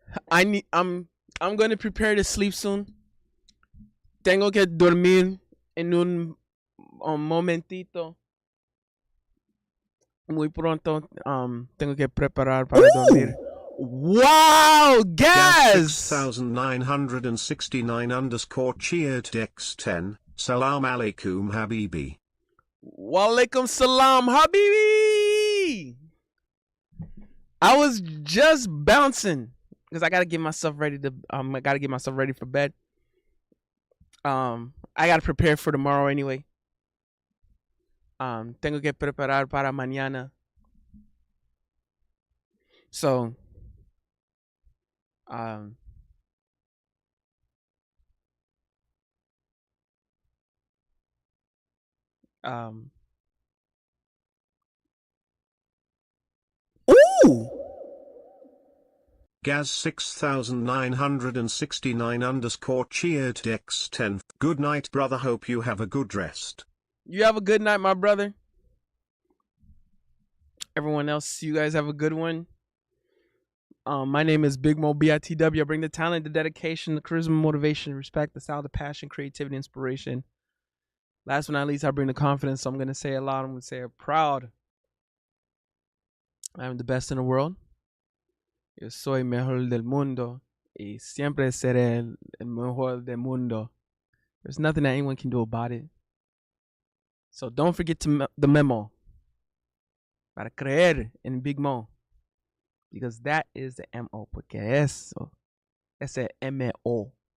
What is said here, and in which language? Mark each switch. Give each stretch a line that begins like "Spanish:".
English: I need I'm going to prepare to sleep soon.
Spanish: Tengo que dormir en un momentito. Muy pronto tengo que preparar para dormir.
English: Wow, Gas gas! 6969 underscore cheered Dex 10.
Arabic: Salam alaikum habibi. Walaikum salam, habibi!
English: I was just bouncing because I gotta get myself ready to I gotta get myself ready for bed. I gotta prepare for tomorrow anyway.
Spanish: Tengo que preparar para mañana.
English: So, um, um, ooh, Gaz 6969 underscore cheered X10. Good night, brother. Hope you have a good rest. you have a good night, my brother. Everyone else, you guys have a good one. My name is Big Mo BITW. I bring the talent, the dedication, the charisma, motivation, respect, the style, the passion, creativity, inspiration. Last but not least, I bring the confidence. So I'm going to say it loud. I'm going to say it proud. I'm the best in the world.
Spanish: Yo soy mejor del mundo. Y siempre seré el mejor del mundo.
English: There's nothing that anyone can do about it. So don't forget the memo.
Spanish: Para creer en Big Mo.
English: Because that is the MO.
Spanish: Porque eso. Ese MO.